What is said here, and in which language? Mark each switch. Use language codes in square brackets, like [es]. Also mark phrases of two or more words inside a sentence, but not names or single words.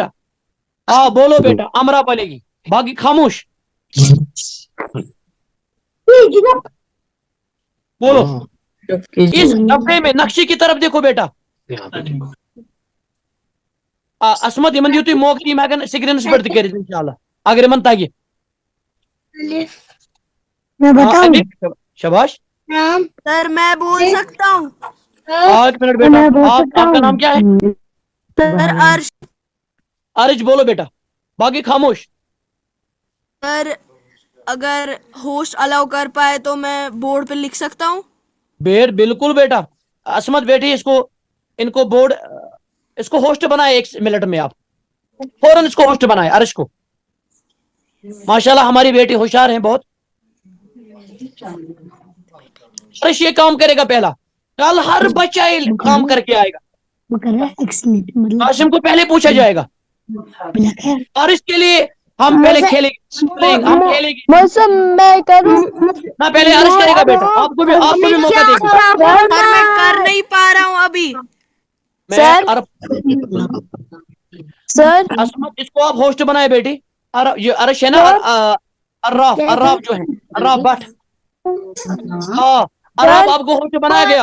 [ur] ہاں بولو بیٹا, امرا بولے گی. باقی خاموش بولو. اس ڈبے میں نقشے کی طرف دیکھو بیٹا. [ks] اسمت یمن دیو تھی موقع تم ہیکن سکرینس پہ تہ کرت انشاءاللہ اگر یمن تگہ. [ur] شباش. سر میں بول سکتا ہوں. ایک منٹ بیٹا, آپ کا نام کیا ہے؟ سر عرش. عرش بولو بیٹا. باقی خاموش. سر اگر ہوسٹ الاؤ کر پائے تو میں بورڈ پہ لکھ سکتا ہوں. بالکل بیٹا. عصمت بیٹی, ان کو بورڈ, اس کو ہوسٹ بنائے 1 منٹ میں. آپ فوراً اس کو ہوسٹ بنائے عرش کو. ماشاءاللہ ہماری بیٹی ہوشیار ہیں بہت. عرش یہ کام کرے گا پہلا. کل ہر بچہ کام کر کے آئے گا. قاسم کو پہلے پوچھا جائے گا. عرش کے لیے हम पहले खेलेंगे, हम खेलेंगे मौसम मैं करूं ना, पहले अर्श करेगा बेटा, आपको भी मौका देंगे। सर मैं कर नहीं पा रहा हूँ अभी। सर सर असमत, इसको आप होस्ट बनाए बेटी। ये अर्श है ना, अर्राफ जो है, अर्राफ भट्ट, हाँ अर्राफ आपको होस्ट बनाया गया।